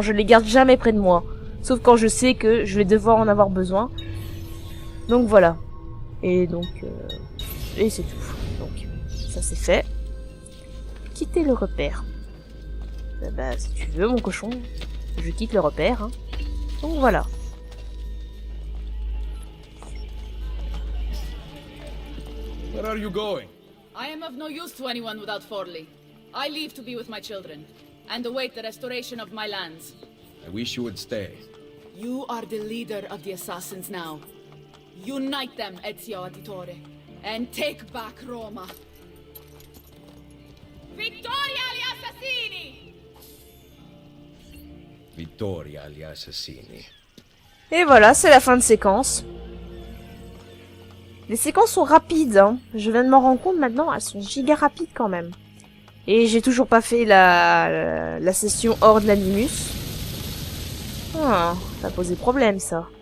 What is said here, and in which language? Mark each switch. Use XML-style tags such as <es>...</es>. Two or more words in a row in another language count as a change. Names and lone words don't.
<fr>Je les garde jamais près de moi. Sauf quand je sais que je vais devoir en avoir besoin. Donc voilà. Et donc... et c'est tout. Donc, ça c'est fait. Quitter le repère. Bah, si tu veux, mon cochon, je quitte le repère. Hein. Donc voilà.</fr> <en>Where are you going? I am of no use to anyone without Forley. I leave to be with my children, and await the restoration of my lands. I wish you would stay. You are the leader of the assassins now. Unite them, Ezio Auditore, and take back Roma.</en> <it>Vittoria agli assassini! Vittoria agli assassini.</it> <fr>Et voilà, c'est la fin de séquence. Les séquences sont rapides, hein. Je viens de m'en rendre compte maintenant, elles sont giga rapides quand même. Et j'ai toujours pas fait la session hors de l'animus. Ah, ça a posé problème ça.</fr>